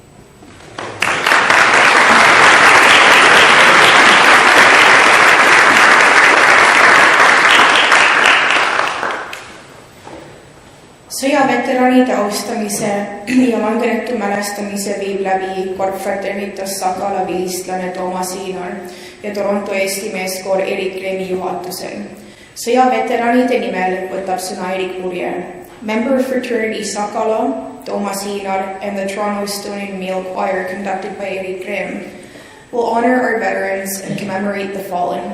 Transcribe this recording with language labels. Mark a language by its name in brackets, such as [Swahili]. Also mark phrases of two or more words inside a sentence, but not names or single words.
[Estonian] Sõjaveteranide austamise ja langenetu mälestamise viib läbi Korpfraternitas Sakala vilistlane Toomas Hiinar ja Toronto Eesti meeskoor Erik Remi juhatusel. Sõjaveteranide nimel võtab sõna Erik Purje. [English] Member Fraternity Sakala, Toomas Hiinar, and the Toronto Estonian Male Choir conducted by Erik Rem will honor our veterans and commemorate the fallen.